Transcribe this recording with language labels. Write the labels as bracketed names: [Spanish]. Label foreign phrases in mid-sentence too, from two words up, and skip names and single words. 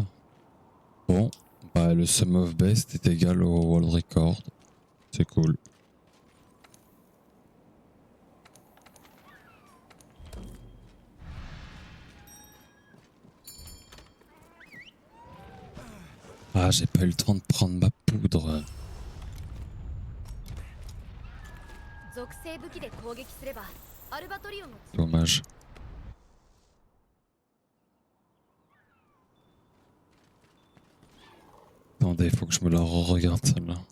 [French] Bon, bah le [English] sum of best [French] est égal au [English] world record. [French] C'est cool. Ah, j'ai pas eu le temps de prendre ma poudre. [Japanese] 属性武器で攻撃すればアルバトリオンの [French] Dommage. Attendez, faut que je me la re-regarde celle-là.